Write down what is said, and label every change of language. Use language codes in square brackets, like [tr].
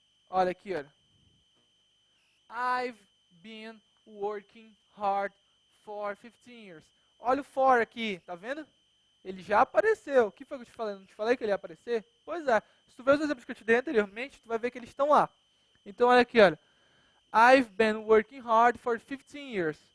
[pt] Olha aqui, olha. [en] I've been working hard for 15 years. [pt] Olha o for aqui, tá vendo? Ele já apareceu. O que foi que eu te falei? Não te falei que ele ia aparecer? Pois é. Se tu ver os exemplos que eu te dei anteriormente, tu vai ver que eles estão lá. Então, olha aqui, olha. [en] I've been working hard for 15 years.